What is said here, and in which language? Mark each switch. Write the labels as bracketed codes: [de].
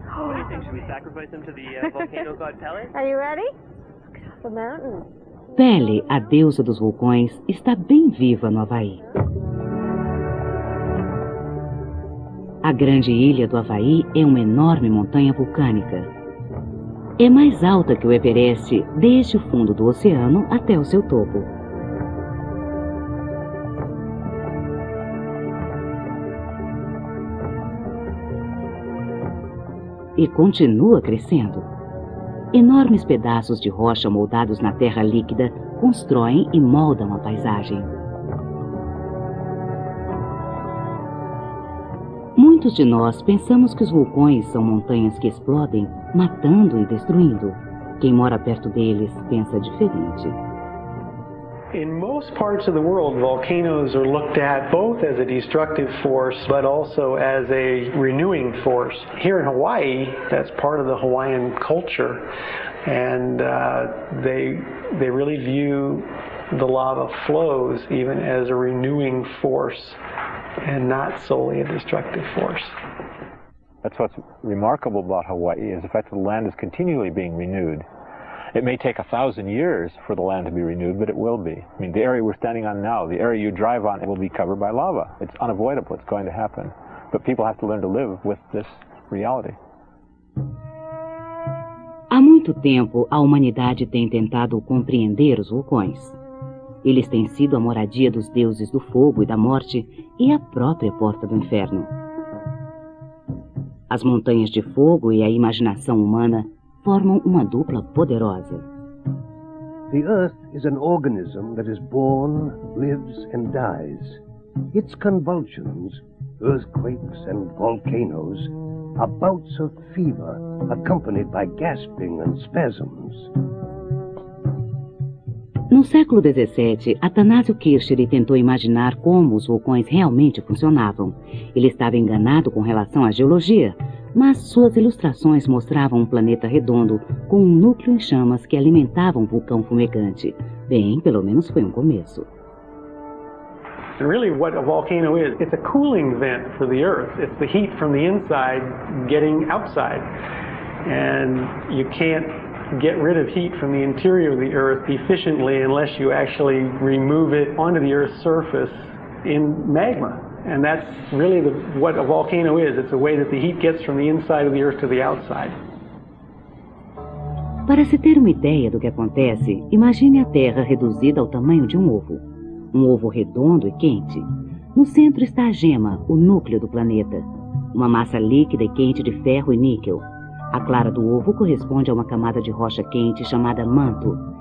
[en] What do you think? Should we sacrifice him to the volcano god Pele? Are you ready? Let's get off the mountain. [pt] Pele, a deusa dos vulcões, está bem viva no Havaí. A grande ilha do Havaí é uma enorme montanha vulcânica. É mais alta que o Everest, desde o fundo do oceano até o seu topo. E continua crescendo. Enormes pedaços de rocha moldados na terra líquida constroem e moldam a paisagem. Muitos de nós pensamos que os vulcões são montanhas que explodem, matando e destruindo. Quem mora perto deles pensa diferente. [en] In most parts of the world, volcanoes are looked at both as a destructive force, but also as a renewing force. Here in Hawaii, that's part of the Hawaiian culture, and they really view the lava flows even as a renewing force and not solely a destructive force. That's what's remarkable about Hawaii is the fact that the land is continually being renewed. It may take 1,000 years for the land to be renewed, but it will be. I mean, the area we're standing on now, the area you drive on, it will be covered by lava. It's unavoidable. It's going to happen. But people have to learn to live with this reality. [pt] Há muito tempo, a humanidade tem tentado compreender os vulcões. Eles têm sido a moradia dos deuses do fogo e da morte e a própria porta do inferno. As montanhas de fogo e a imaginação humana formam uma dupla poderosa. [en] The Earth is an organism that is born, lives and dies. Its convulsions, earthquakes and volcanoes, are bouts of fever accompanied by gasping and spasms. [pt] No século XVII, Atanásio Kirchner tentou imaginar como os vulcões realmente funcionavam. Ele estava enganado com relação à geologia, mas suas ilustrações mostravam um planeta redondo com um núcleo em chamas que alimentava um vulcão fumegante. Bem, pelo menos foi um começo. [en] And really what a volcano is, it's a cooling vent for the Earth. It's the heat from the inside getting outside. And you can't get rid of heat from the interior of the Earth efficiently unless you actually remove it onto the Earth's surface in magma. And that's really what a volcano is. It's a way that the heat gets from the inside of the Earth to the outside. [pt] Para se ter uma ideia do que acontece, imagine a Terra reduzida ao tamanho de um ovo. Um ovo redondo e quente. No centro está a gema, o núcleo do planeta. Uma massa líquida e quente de ferro e níquel. A clara do ovo corresponde a uma camada de rocha quente chamada manto.